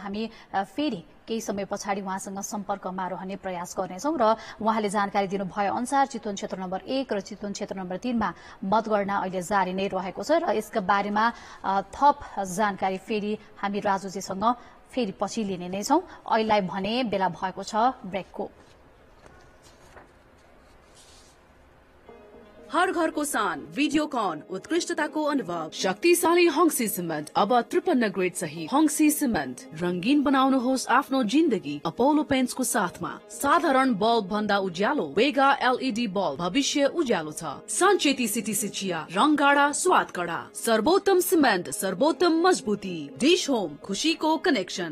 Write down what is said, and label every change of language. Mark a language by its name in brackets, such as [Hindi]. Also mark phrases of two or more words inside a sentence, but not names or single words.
[Nepali] हामी फेरि केही समय पछाडि उहाँसँग सम्पर्कमा रहने प्रयास गर्नेछौं र उहाँले जानकारी दिनुभए अनुसार चितवन क्षेत्र नम्बर 1 र चितवन क्षेत्र नम्बर 3 मा मतगणना अहिले जारी नै रहेको छ र यसका बारेमा थप जानकारी फेरि हामी राजुजीसँग फेरि पछि लिने नै छौं। अहिलेलाई भने बेला भएको छ ब्रेकको। हर घर को सान वीडियोकॉन उत्कृष्टता को अनुभव शक्तिशाली हंसी सिमेन्ट अब 53 ग्रेड सही हंसी सिमेन्ट रंगीन बनाउनुहोस् आफ्नो जिन्दगी अपोलो पेन्ट्स को साथमा। साधारण बल्ब भन्दा उज्यालो वेगा एलईडी बल्ब भविष्य उज्यालो छ। सञ्चेती सिटी चिया रंग गाडा स्वाद कडा सर्वोत्तम सिमेन्ट सर्वोत्तम मजबूती डिश होम खुशी को कनेक्शन।